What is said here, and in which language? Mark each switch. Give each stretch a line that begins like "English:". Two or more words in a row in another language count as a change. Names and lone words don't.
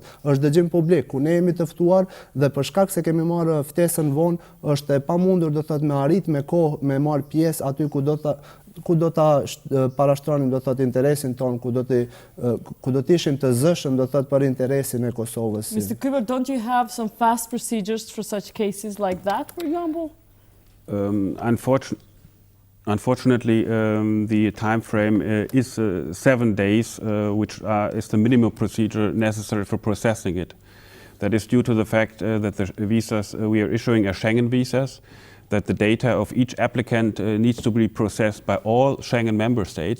Albanian: Është dëgjim publik ku ne jemi të ftuar dhe për shkak se kemi marrë ftesën vonë, është e pamundur do thotë me arrit me kohë me marr pjesë aty ku do ta parashtronim do thotë interesin ton, ku do të ishim të zëshëm do thotë për interesin e Kosovës.
English: Mr. Kuber, don't you have some fast procedures for such cases like that, for example? Unfortunately, the time frame is 7 days, which is the minimum procedure necessary for processing it. That is due to the fact that the visas we are issuing are Schengen visas, that the data of each applicant needs to be processed by all Schengen member states.